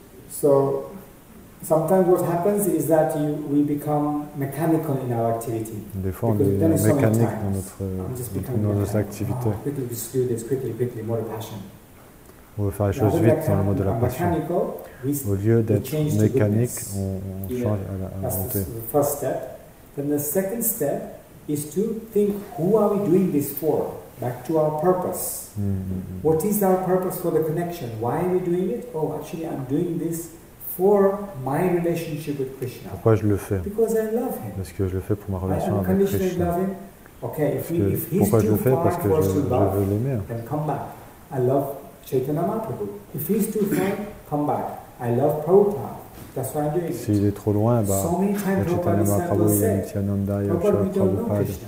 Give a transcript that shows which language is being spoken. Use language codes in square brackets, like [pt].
[en] So sometimes what happens is that we become mechanical in our activity. [fr] Des fois, on est mécanique dans notre activité. [en] Quickly just do this, quickly, more passion. [fr] On veut faire les choses vite dans le mode de la passion. Au lieu d'être mécanique, on change à la volonté. [en] That's the first step. Then the second step is to think, who are we doing this for? Back to our purpose. What is our purpose for the connection? Why are we doing it? Oh, actually, I'm doing this for my relationship with Krishna. [fr] Pourquoi je le fais? [en] Because I love him. [fr] Parce que je le fais pour ma relation avec Krishna. [en] Okay, [fr] Pourquoi je le fais? Parce que je veux l'aimer. [en] Then come back. I love Chaitanya Mahaprabhu. If he's too far, come back. I love Prabhupada. That's why I'm doing it. [fr] S'il est trop loin, bah, il y a Chaitanya Mahaprabhu, il y a Nityananda, il y a Prabhupada.